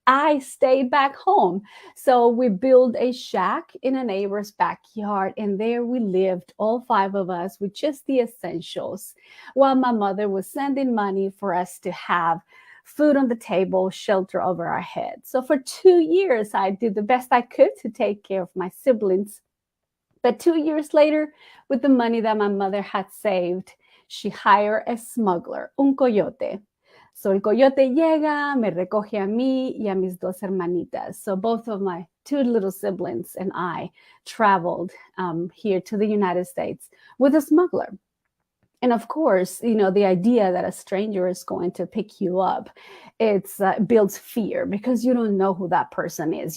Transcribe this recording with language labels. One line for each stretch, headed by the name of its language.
English: I stayed back home. So we built a shack in a neighbor's backyard, and there we lived, all five of us, with just the essentials, while my mother was sending money for us to have food on the table, shelter over our heads. So for 2 years, I did the best I could to take care of my siblings. But 2 years later, with the money that my mother had saved, she hired a smuggler, un coyote.
Spanish: So el coyote llega, me recoge a mí y a mis dos hermanitas.
English: So both of my two little siblings and I traveled here to the United States with a smuggler. And of course, you know, the idea that a stranger is going to pick you up, it's builds fear because you don't know who that person is.